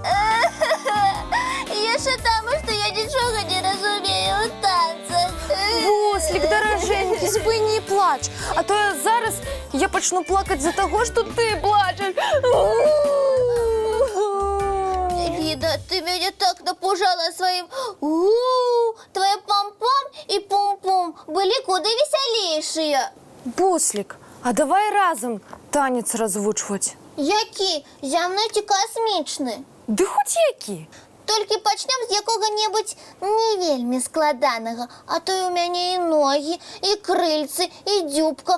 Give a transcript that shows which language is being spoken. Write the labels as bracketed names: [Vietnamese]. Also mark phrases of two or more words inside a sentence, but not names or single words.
[Belarusian] І яшчэ таму, што я нічога не разумею ў танцах. Буслік, даражэнькі, спыні плач. А то зараз я пачну плакаць з-за таго, што ты плачаш. Ліда, ты мяне так напужала сваім у-у-у. Твоя пам-пам і пум-пум былі куды весялейшыя. Буслік, а давай разам танец развучваць. Які? Зямны ці касмічны? Ды хоць які. Толькі пачнем з якога-небудзь не вельмі складанага, а то і ў мяне і ногі, і крыльцы, і дзюбка.